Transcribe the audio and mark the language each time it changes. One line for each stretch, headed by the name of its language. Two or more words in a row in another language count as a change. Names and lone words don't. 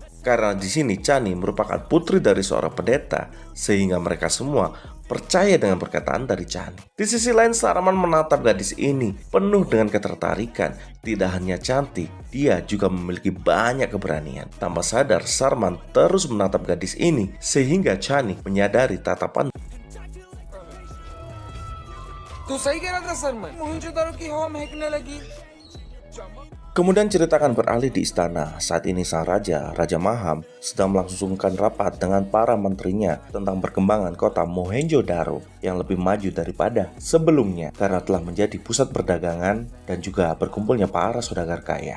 Indonesian: Karena di sini Chani merupakan putri dari seorang pendeta, sehingga mereka semua percaya dengan perkataan dari Chani. Di sisi lain Sarman menatap gadis ini penuh dengan ketertarikan. Tidak hanya cantik, dia juga memiliki banyak keberanian. Tanpa sadar Sarman terus menatap gadis ini sehingga Chani menyadari tatapan.
Hindi: तू सही कह रहा था सरमन मोहनजोदारो की हवा महकने लगी.
Indonesian: Kemudian cerita akan beralih di istana. Saat ini sang raja, Raja Maham, sedang melangsungkan rapat dengan para menterinya tentang perkembangan kota Mohenjo-daro yang lebih maju daripada sebelumnya karena telah menjadi pusat perdagangan dan juga berkumpulnya para saudagar kaya.